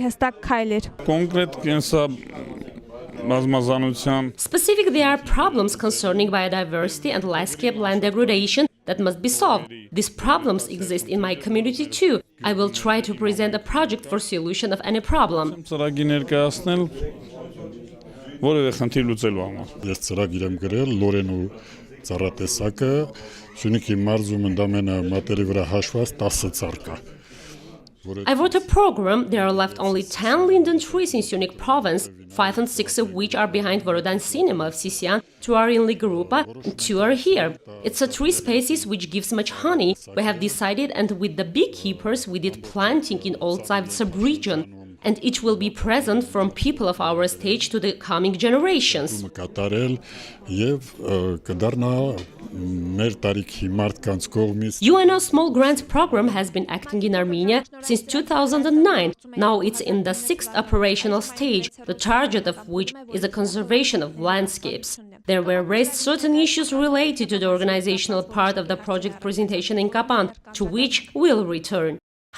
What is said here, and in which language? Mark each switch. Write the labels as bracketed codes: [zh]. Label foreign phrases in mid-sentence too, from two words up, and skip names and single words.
[en] Specific, there are problems concerning biodiversity and landscape land degradation that must be solved. These problems exist in my community too. I will try to present a project for solution of any problem. [hy] Որևէ խնդիր լուծելու համար։ Ես ծրագիր եմ գրել Լորենու ծառատեսակը, Սյունիքի մարզում ընդամենը մատերի վրա հաշված 10 ծառ կա։ [en] I wrote a program. There are left only 10 linden trees in Syunik province, 5 and 6 of which are behind Vorodan Cinema of Sisian, 2 are in Ligrupa, and 2 are here. It's a tree species which gives much honey. We have decided, and with the beekeepers we did planting in Old Zav sub-region. and it will be present from people of our stage to the coming generations. [hy] Կատարել եւ կդառնա մեր տարիքի մարդկանց կողմից [en] UNO Small Grants Program has been acting in Armenia since 2009. Now it's in the 6th operational stage, the target of which is the conservation of landscapes. There were raised certain issues related to the organizational part of the project presentation in Kapan, to which we'll return.